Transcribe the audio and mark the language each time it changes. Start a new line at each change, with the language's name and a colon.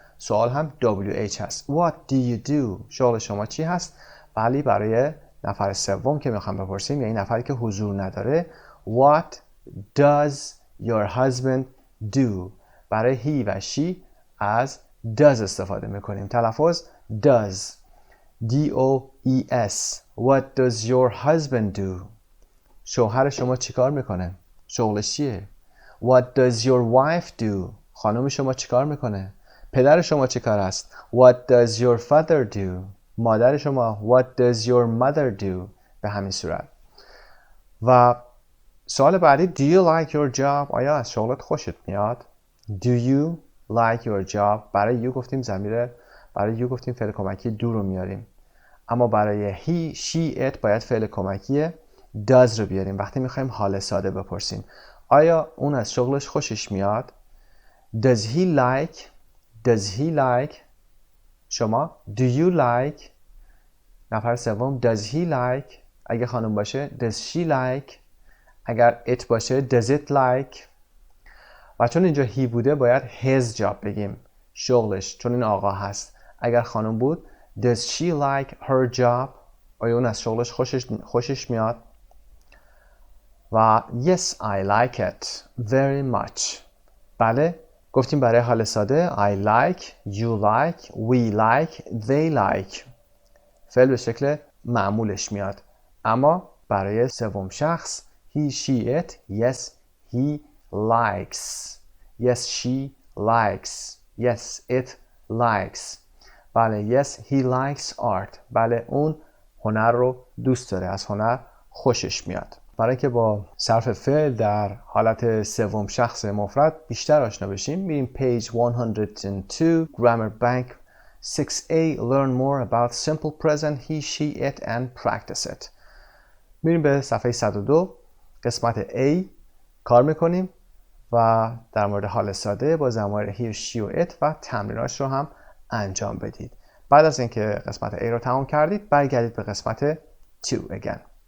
Persian: سوال هم WH هست.
English: What do you do؟
Persian: شغل شما چی هست؟ ولی برای نفر سوم که میخوام بپرسیم، یعنی نفری که حضور نداره،
English: What does your husband do؟
Persian: برای he و she از does استفاده میکنیم. تلفظ does D-O-E-S.
English: What does your husband do؟
Persian: شوهر شما چیکار میکنه؟ شغلش چیه؟
English: What does your wife do؟
Persian: خانم شما چیکار میکنه؟ پدر شما چیکار است؟
English: What does your father do؟
Persian: مادر شما
English: What does your mother do؟
Persian: به همین صورت. و سوال بعدی
English: Do you like your job؟
Persian: آیا از شغلت خوشت میاد؟ Do you like your job؟ برای you گفتیم برای you گفتیم فعل کمکی do رو میاریم، اما برای he, she, it باید فعل کمکی does رو بیاریم وقتی میخوایم حال ساده بپرسیم. آیا اون از شغلش خوشش میاد؟
English: Does he like؟
Persian: شما
English: Do you like؟
Persian: نفر سوم Does he like؟ اگه خانم باشه
English: Does she like؟
Persian: اگر it باشه
English: Does it like؟
Persian: و چون اینجا he بوده باید
English: his job
Persian: بگیم، شغلش، چون این آقا هست. اگر خانم بود
English: Does she like her job؟
Persian: آیا اون از شغلش خوشش میاد؟ و
English: Yes I like it very much.
Persian: بله، گفتیم برای حال ساده
English: I like، you like، we like، they like.
Persian: فعل به شکل معمولش میاد، اما برای سوم شخص he, she, it
English: yes he likes، yes she likes، yes it likes.
Persian: بله
English: yes he likes art.
Persian: بله اون هنر رو دوست داره، از هنر خوشش میاد. برای که با صرف فعل در حالت سوم شخص مفرد بیشتر آشنا بشیم میریم
English: page 102 grammar bank 6a learn more about simple present he, she, it and practice it.
Persian: میریم به صفحه 102 قسمت A کار میکنیم و در مورد حال ساده با ضمایر he, she و it و تمریناش رو هم انجام بدید. بعد از اینکه قسمت A رو تمام کردید برگردید به قسمت 2 again.